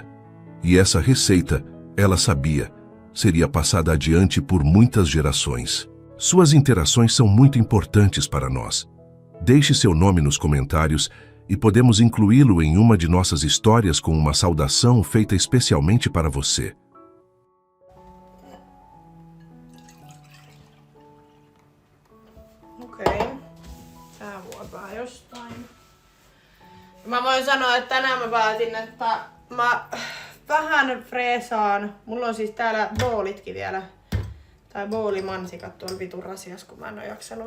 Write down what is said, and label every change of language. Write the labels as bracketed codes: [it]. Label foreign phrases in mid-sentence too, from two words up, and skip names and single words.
[pt] E essa receita, ela sabia, seria passada adiante por muitas gerações. Suas interações são muito importantes para nós. Deixe seu nome nos comentários e podemos incluí-lo em uma de nossas histórias com uma saudação feita especialmente para você. [fi] Okei. Tää vuopaa jostain. Mä voin sanoa, että tänään mä päätin, että mä vähän freesaan. Mulla on siis täällä boolitkin vielä. Tai boolimansikat tuolla vitun rasias, kun mä en oo jaksanut.